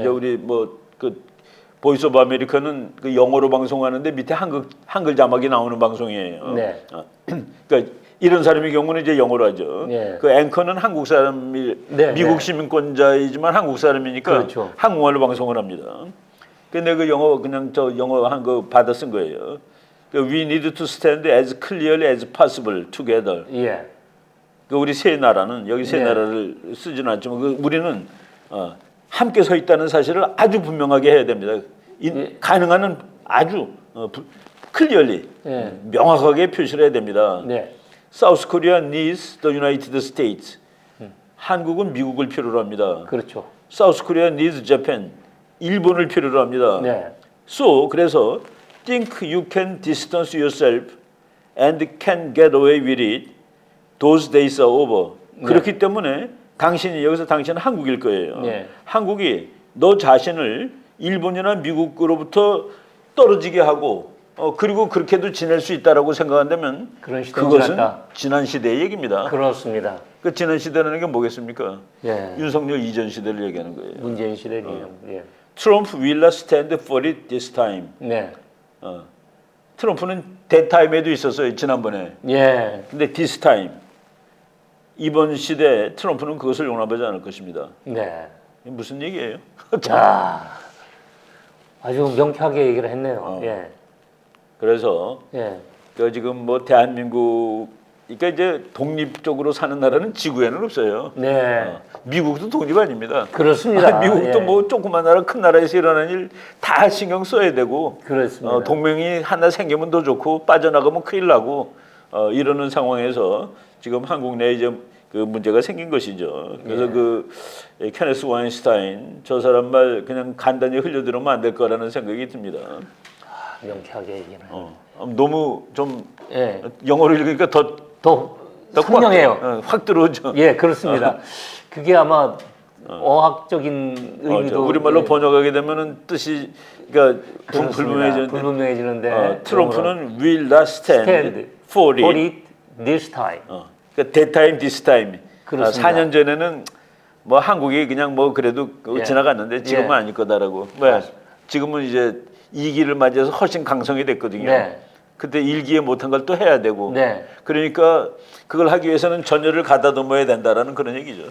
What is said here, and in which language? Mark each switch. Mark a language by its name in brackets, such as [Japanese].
[Korean] 이제 우리 뭐 그 보이스 오브 아메리카는 그 영어로 방송하는데 밑에 한글 자막이 나오는 방송이에요. 네. 그러니까 이런 사람의 경우는 이제 영어로 하죠. 네. 그 앵커는 한국 사람이 네, 미국 네. 시민권자이지만 한국 사람이니까 그렇죠. 한국말로 방송을 합니다. 근데 그 영어 그냥 저 영어 한 거 받아 쓴 거예요. [English] We need to stand as clearly as possible together. [Korean] 예. 그 우리 세 나라는 여기 세 네. 나라를 쓰지는 않지만 그 우리는 함께 서 있다는 사실을 아주 분명하게 해야 됩니다. 가능한 한 아주 클리얼리 예. 명확하게 표시를 해야 됩니다. 네. [English] South Korea needs the United States. [Korean] 한국은 미국을 필요로 합니다. 그렇죠. [English] South Korea needs Japan. [Korean] 일본을 필요로 합니다. 네. [English] So [Korean] 그래서 [English] think you can distance yourself and can get away with it. Those days are over. [Korean] 그렇기 때문에 당신이 여기서 당신은 한국일 거예요. 네. 한국이 너 자신을 일본이나 미국으로부터 떨어지게 하고 그리고 그렇게도 지낼 수 있다라고 생각한다면 그런 시대는 그것은 지났다. 지난 시대의 얘기입니다. 그렇습니다. 그 지난 시대라는 게 뭐겠습니까? 예. 윤석열 이전 시대를 얘기하는 거예요. 문재인 시대네요. 예. [English] Trump will not stand for it this time. [Korean] 네. 트럼프는 [English] that time [Korean] 에도 있었어요. 지난번에. 예. 근데 [English] this time [Korean] 이번 시대에 트럼프는 그것을 용납하지 않을 것입니다. 네. 이게 무슨 얘기예요? 자, 아주 명쾌하게 얘기를 했네요. 예. 그래서 예. 그 지금 뭐 대한민국 그러니까 이제 독립적으로 사는 나라는 지구에는 없어요. 네. 미국도 독립 아닙니다. 그렇습니다. 미국도 예. 뭐 조그만 나라 큰 나라에서 일어나는 일 다 신경 써야 되고 그렇습니다. 동맹이 하나 생기면 더 좋고 빠져나가면 큰일 나고 이러는 상황에서 지금 한국 내에 이제 그 문제가 생긴 것이죠. 그래서 예. 그 케네스 와인스타인 저 사람 말 그냥 간단히 흘려들으면 안 될 거라는 생각이 듭니다. 명쾌하게 얘기는. 너무 좀 예. 영어로 읽으니까 더 더 선명해요. 확 들어오죠. 예, 그렇습니다. 그게 아마 어학적인 의미도 우리말로 예, 번역하게 되면은 뜻이 그러니까 그렇습니다. 불분명해지는데 불분명해지는데 트럼프는 [English] will not stand for for it. it this time. [Korean] 그러니까 [English] that time, this time. [Korean] 그렇습니다. 4년 전에는 뭐 한국이 그냥 뭐 그래도 예. 지나갔는데 지금은 예. 아닐 거다라고. 왜? 지금은 이제 2기를 맞이해서 훨씬 강성이 됐거든요. 네. 그때 1기에 못한 걸 또 해야 되고. 네. 그러니까 그걸 하기 위해서는 전열을 가다듬어야 된다라는 그런 얘기죠.